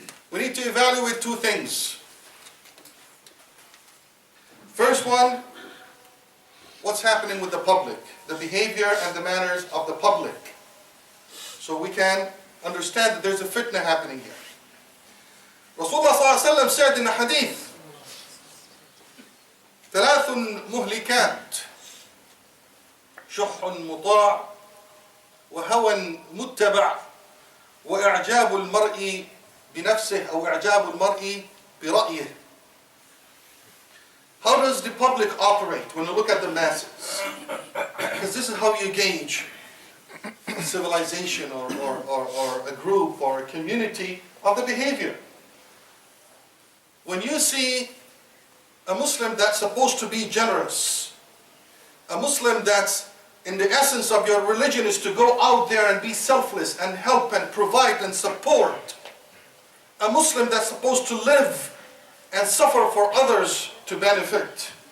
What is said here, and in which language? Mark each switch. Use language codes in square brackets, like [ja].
[en] We need to evaluate two things. First one, what's happening with the public, the behavior and the manners of the public. So we can understand that there's a fitna happening here. Rasulullah ﷺ said in a hadith, [ar] ثلاث مهلكات شح مطاع وهوى متبع وإعجاب المرء بنفسه أو إعجاب المرء برأيه. [en] How does the public operate when you look at the masses? Because this is how you gauge a civilization or a group or a community of the behavior. When you see a Muslim that's supposed to be generous, a Muslim that's in the essence of your religion is to go out there and be selfless and help and provide and support, a Muslim that's supposed to live and suffer for others to benefit.